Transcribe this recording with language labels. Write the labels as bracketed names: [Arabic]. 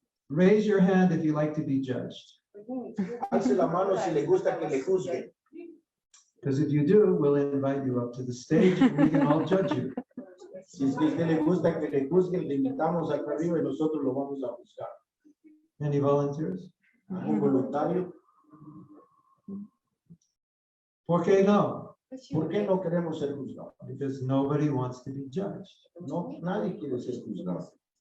[English] Raise your hand if you like to be judged. [Spanish] Alce la mano si le gusta que le juzguen. [English] Because if you do, we'll invite you up to the stage and we can all judge you. [Spanish] Si es que a usted le gusta que le juzguen, le invitamos acá arriba y nosotros lo vamos a juzgar. [English] Any volunteers? [Spanish] ¿Algún voluntario? ¿Por qué no? ¿Por qué no queremos ser juzgados? [English] Because nobody wants to be judged. [Spanish] No, nadie quiere ser juzgado.